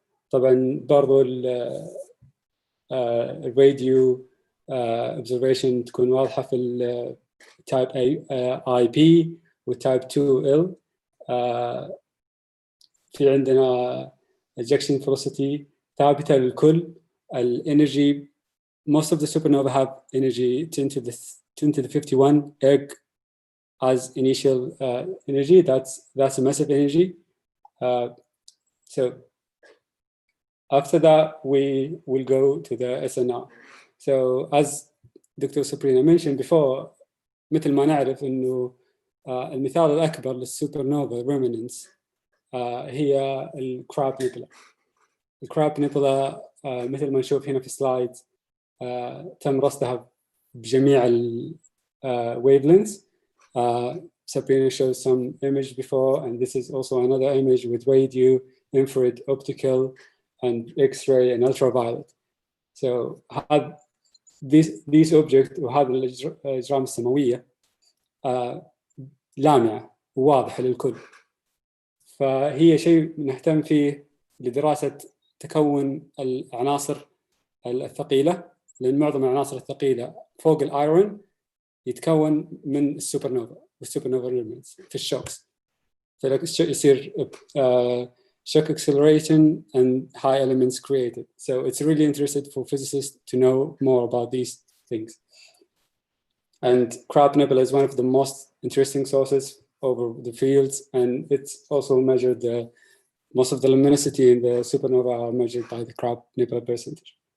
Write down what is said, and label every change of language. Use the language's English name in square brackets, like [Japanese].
[Arabic] طبعا برضو الراديو observation تكون واضحة في type IB و type 2L. في عندنا ejection velocity ثابتة للكل. [English] الانرجي most of the supernova have energy 10 to the 51 erg as initial energy. That's a massive energy. So after that we will go to the SNR. So as Dr. Sabrina mentioned before, [Arabic] مثل ما نعرف إنه المثال الأكبر للسوبرنوفا remnants هي الكراب نيبولا. الكراب نيبولا مثل ما نشوف هنا في السلايد تم رصدها بجميع wavelengths. [English] Sabrina showed some image before, and this is also another image with radio, infrared, optical, and X-ray and ultraviolet. So these objects [Arabic] وهذه الأجرام السماوية لامعة وواضحة للكل. فهي شيء نهتم فيه لدراسة تكون العناصر الثقيلة، لأن معظم العناصر الثقيلة فوق الأيرون يتكون من السوبر نوفا والسوبر نوفا elements في الشوكس. [English] فيصير shock acceleration and high elements created. So it's really interesting for physicists to know more about these things. And Crab Nebula is one of the most interesting sources over the fields, and it's also measured most of the luminosity in the supernova are measured by the Crab Nebula percentage.